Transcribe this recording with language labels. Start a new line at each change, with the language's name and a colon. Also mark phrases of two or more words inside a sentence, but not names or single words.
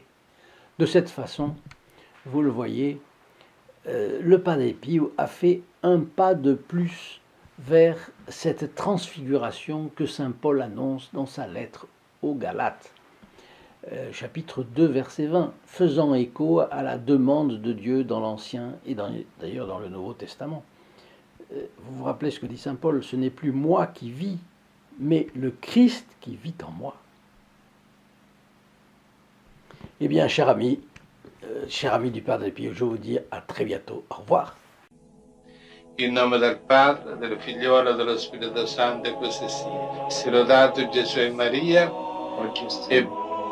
French: De cette façon, vous le voyez, le Padre Pio a fait un pas de plus vers cette transfiguration que saint Paul annonce dans sa lettre aux Galates, chapitre 2, verset 20, faisant écho à la demande de Dieu dans l'Ancien et d'ailleurs dans le Nouveau Testament. Vous vous rappelez ce que dit saint Paul, ce n'est plus moi qui vis, mais le Christ qui vit en moi. Eh bien, cher ami du Padre Pio, je vous dis à très bientôt. Au revoir.
Italian: In nome del Padre, del Figliolo e dello Spirito Santo, e così sia. Sia lodato Gesù e Maria, e